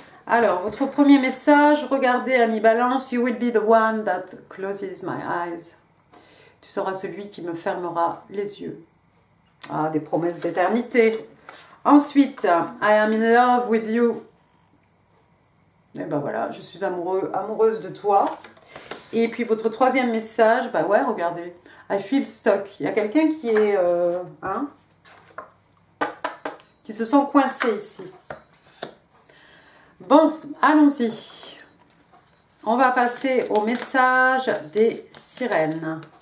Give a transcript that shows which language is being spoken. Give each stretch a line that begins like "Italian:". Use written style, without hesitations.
French: Alors, votre premier message, regardez, ami Balance,
English: you will be the one that closes my eyes.
French: Tu seras celui qui me fermera les yeux. Ah, des promesses d'éternité. Ensuite,
English: I am in love with you.
French: Et ben voilà, je suis amoureuse de toi. Et puis votre troisième message, bah ouais, regardez,
English: I feel stuck.
French: Il y a quelqu'un qui est, qui se sent coincé ici. Bon, allons-y. On va passer au message des sirènes.